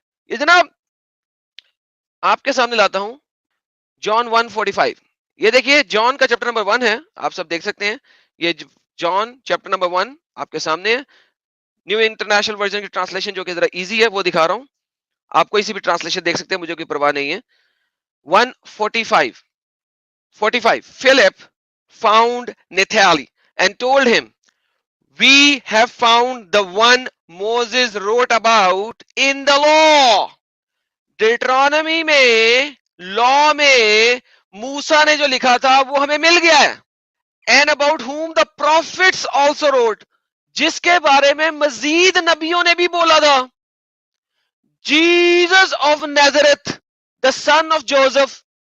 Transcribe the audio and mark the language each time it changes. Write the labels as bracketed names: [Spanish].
[Hindi] ये जनाब आपके सामने लाता हूं जॉन 1:45। ये देखिए जॉन का चैप्टर नंबर 1 है, आप सब देख सकते हैं। ये जॉन चैप्टर नंबर 1 आपके सामने है। न्यू इंटरनेशनल वर्जन की ट्रांसलेशन जो कि जरा इजी है वो दिखा रहा हूं, आप कोई सी भी ट्रांसलेशन देख सकते हैं, मुझे कोई परवाह नहीं है। [English] 1:45 Philip found Nathanael and told him, we have found the one Moses wrote about in the law. [Hindi] डिट्रोनॉमी में, लॉ में मूसा ने जो लिखा था वो हमें मिल गया है। [English] And about whom the prophets also wrote, [Hindi] जिसके बारे में मजीद नबियों ने भी बोला था। [English] Jesus of Nazareth, the son of Joseph।